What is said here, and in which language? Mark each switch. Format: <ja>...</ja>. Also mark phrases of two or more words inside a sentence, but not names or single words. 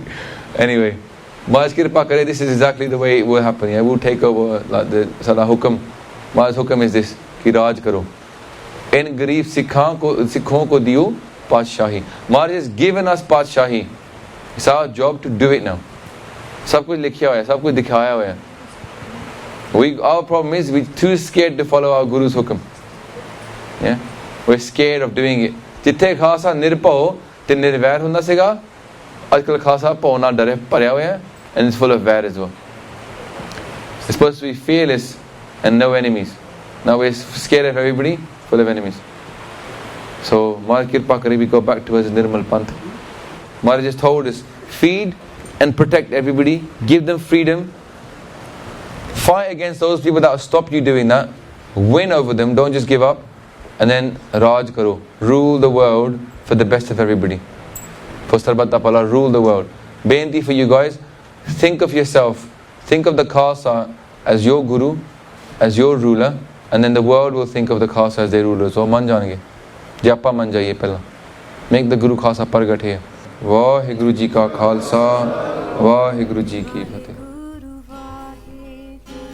<en>Anyway,</en> <pa>ਮਹਾਰਾਜ ਕਿਰਪਾ ਕਰੇ,</pa> <en>this is exactly the way it will happen. Yeah? We'll take over like the Sada Hukam. Maharaj's Hukam is this,</en> <pa>ਕਿ ਰਾਜ ਕਰੋ. ਇਨ ਗਰੀਬ ਸਿੱਖਨ ਕੋ ਦੀਓ ਪਾਤਸ਼ਾਹੀ.</pa> <en>Maharaj has given us Padshahi. It's our job to do it now.</en> <pa>ਸਭ ਕੁਝ ਲਿਖਿਆ ਹੋਇਆ, ਸਭ ਕੁਝ ਦਿਖਾਇਆ ਹੋਇਆ.</pa> <en>Our problem is we're too scared to follow our Guru's Hukam. Yeah? We're scared of doing it.</en> <pa>ਜਿੱਥੇ ਖ਼ਾਲਸਾ ਨਿਰਭਉ ਤੇ ਨਿਰਵੈਰ ਹੁੰਦਾ ਸੀਗਾ ਅੱਜਕੱਲ੍ਹ ਖ਼ਾਲਸਾ ਭਉ ਨਾਲ ਡਰੇ ਭਰਿਆ ਹੋਇਆ ਹੈ</pa> <en>and it's full of vair as well. It's supposed to be fearless and no enemies. Now we're scared of everybody, full of enemies. So</en> <pa>ਮਹਾਰਾਜ ਕਿਰਪਾ ਕਰੇ,</pa> <en>we go back to his Nirmal Panth. Maharaj just told us, feed and protect everybody, give them freedom, fight against those people that will stop you doing that, win over them, don't just give up. And then</en> <pa>ਰਾਜ ਕਰੋ,</pa> <en>rule the world for the best of everybody. For Sarbat Khalsa, rule the world. Beinti for you guys, think of yourself, think of the Khalsa as your Guru, as your ruler, and then the world will think of the Khalsa as their ruler.</en> <pa>ਸੋ ਮੰਨ ਜਾਣਗੇ, ਆਪਾਂ ਮੰਨ ਜਾਈਏ ਪਹਿਲਾਂ.</pa> <en>Make the Guru Khalsa Pargat here.</en> <pa>ਵਾਹਿਗੁਰੂ ਜੀ ਕਾ ਖ਼ਾਲਸਾ, ਵਾਹਿਗੁਰੂ ਜੀ ਕੀ ਫ਼ਤਿਹ.</pa>